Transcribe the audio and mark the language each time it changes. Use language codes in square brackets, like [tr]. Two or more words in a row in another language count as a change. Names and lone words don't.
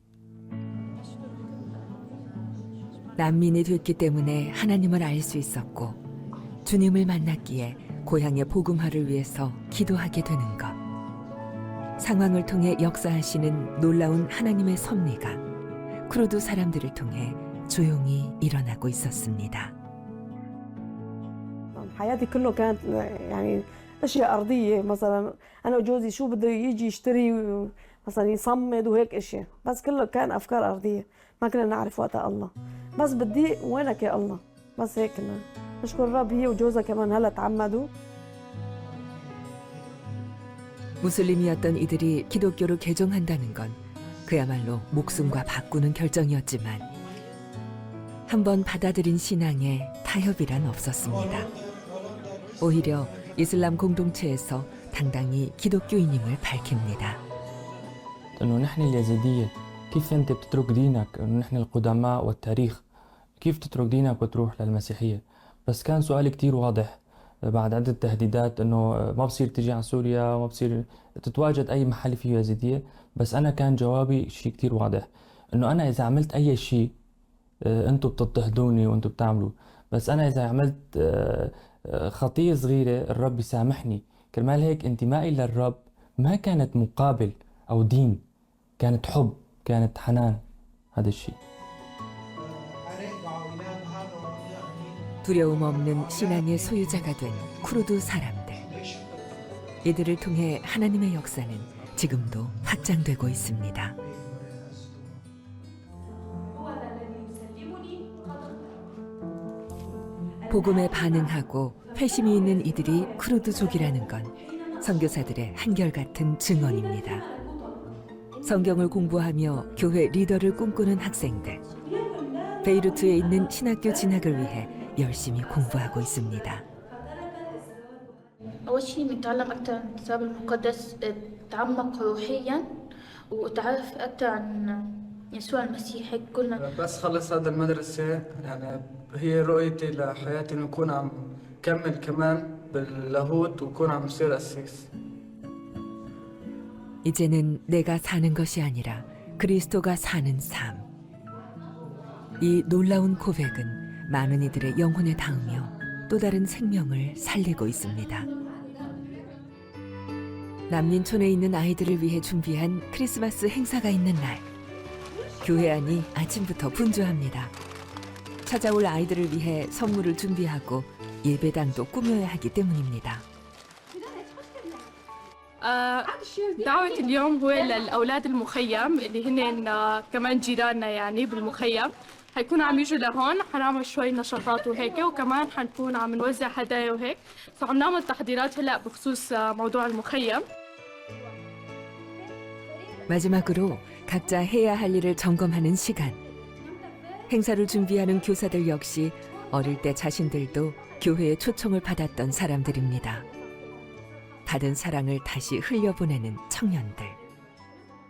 [ko] 난민이 됐기 때문에 하나님을 알 수 있었고 주님을 만났기에 고향의 복음화를 위해서 기도하게 되는 것. 상황을 통해 역사하시는 놀라운 하나님의 섭리가 쿠르드 사람들을 통해 조용히 일어나고 있었습니다. [ar] حياتي كله كانت يعني اشياء ارضيه مثلا انا وجوزي شو بده يجي يشتري مثلا يصمد وهيك اشياء بس كله كان افكار ارضيه ما كنا نعرف وقتها الله بس بتضيق وينك يا الله بس هيك كنا نشكر الرب هي وجوزها كمان هلا تعمدوا [ko] 무슬림이었던 이들이 기독교로 개종한다는 건 그야말로 목숨과 바꾸는 결정이었지만 한번 받아들인 신앙에 타협이란 없었습니다. 오히려 이슬람 공동체에서 당당히 기독교인임을 밝힙니다. [ar] إنه نحن اليزيدية كيف أنت بتترك دينك إنه نحن القدماء والتاريخ كيف تترك دينك وتروح للمسيحية بس كان سؤال كتير واضح بعد عدة تهديدات إنه ما بصير تجي على سوريا وما بصير تتواجد أي محل فيه يزيدية بس أنا كان جوابي شيء كتير واضح إنه أنا إذا عملت أي شيء أنتوا بتضطهدوني وأنتوا بتعملوا بس أنا إذا عملت خطية صغيرة الرب يسامحني كرمال هيك انتمائي للرب ما كانت مقابل أو دين كانت حب كانت حنان هذا الشيء [ko] 두려움 없는 신앙의 소유자가 된 쿠르드 사람들. 이들을 통해 하나님의 역사는 지금도 확장되고 있습니다. 복음에 반응하고 회심이 있는 이들이 쿠르드족이라는 건 선교사들의 한결같은 증언입니다. 성경을 공부하며 교회 리더를 꿈꾸는 학생들. 베이루트에 있는 신학교 진학을 위해 열심히 공부하고 있습니다. [ar] أول شيء بنتعلم أكثر عن الكتاب المقدس تعمق روحيا وتعرف أكثر عن يسوع المسيح هيك كلنا بس خلص هذا المدرسة يعني هي رؤيتي لحياتي إنه أكون عم كمل كمان باللاهوت وأكون عم بصير قسيس. [ko] 이제는 내가 사는 것이 아니라 그리스도가 사는 삶. 이 놀라운 고백은 많은 이들의 영혼에 닿으며 또 다른 생명을 살리고 있습니다. 난민촌에 있는 아이들을 위해 준비한 크리스마스 행사가 있는 날. 교회 안이 아침부터 분주합니다. 찾아올 아이들을 위해 선물을 준비하고 예배당도 꾸며야 하기 때문입니다. [ar] دعوة اليوم هو للأولاد المخيم اللي هن كمان جيراننا يعني بالمخيم حيكونوا عم يجوا لهون حنعمل شوي نشاطات وهيك وكمان حنكون عم نوزع هدايا وهيك فعم نعمل تحضيرات هلا بخصوص موضوع المخيم [ko] 마지막으로 각자 해야 할 일을 점검하는 시간. 행사를 준비하는 교사들 역시 어릴 때 자신들도 교회의 초청을 받았던 사람들입니다. 받은 사랑을 다시 흘려보내는 청년들.